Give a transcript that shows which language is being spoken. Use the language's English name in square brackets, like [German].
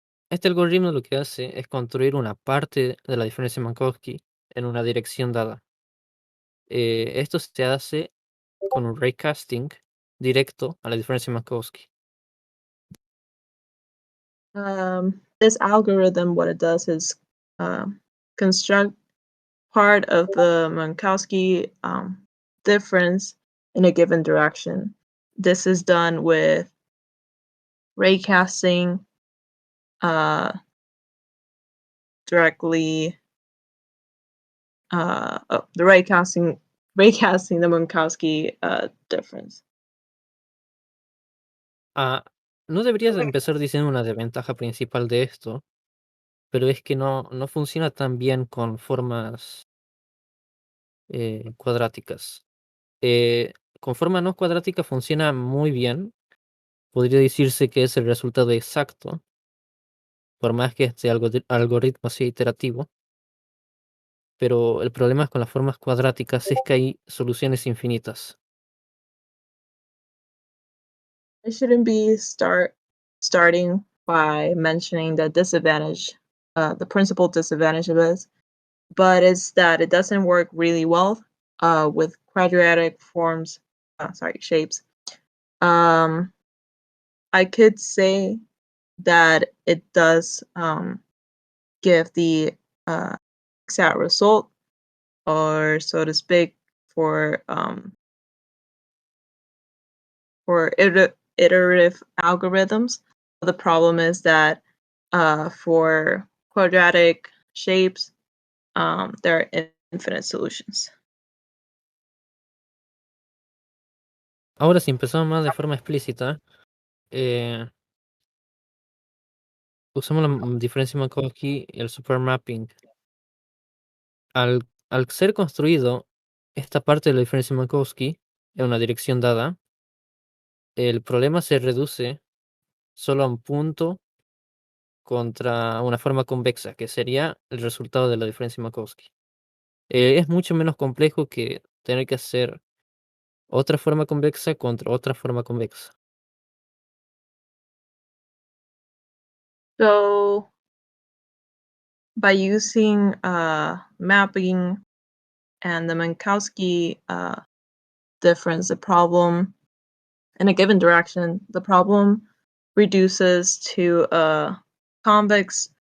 [Spanish] Este algoritmo lo que hace es construir una parte de la diferencia Minkowski en una dirección dada. Esto se hace con un raycasting directo a la diferencia Minkowski. [English] This algorithm, what it does is construct part of the Minkowski difference in a given direction. This is done with raycasting directly. The raycasting the Minkowski difference. [Spanish] No deberías empezar diciendo una desventaja principal de esto, pero es que no funciona tan bien con formas cuadráticas. Con forma no cuadrática funciona muy bien. Podría decirse que es el resultado exacto, por más que este algoritmo sea iterativo. Pero el problema con las formas cuadráticas es que hay soluciones infinitas. [English] I shouldn't be starting by mentioning the disadvantage, the principal disadvantage of this, but it's that it doesn't work really well with quadratic forms. Shapes. I could say that it does give the exact result, or so to speak, for iterative algorithms. The problem is that for quadratic shapes, there are infinite solutions. [Spanish] Ahora, si empezamos más de forma explícita, usamos la diferencia Minkowski y el supermapping. Al ser construido esta parte de la diferencia Minkowski en una dirección dada, el problema se reduce solo a un punto contra una forma convexa, que sería el resultado de la diferencia Minkowski. Es mucho menos complejo que tener que hacer otra forma convexa contra otra forma convexa. [English] So by using mapping and the Minkowski difference, the problem in a given direction, the problem reduces to a convex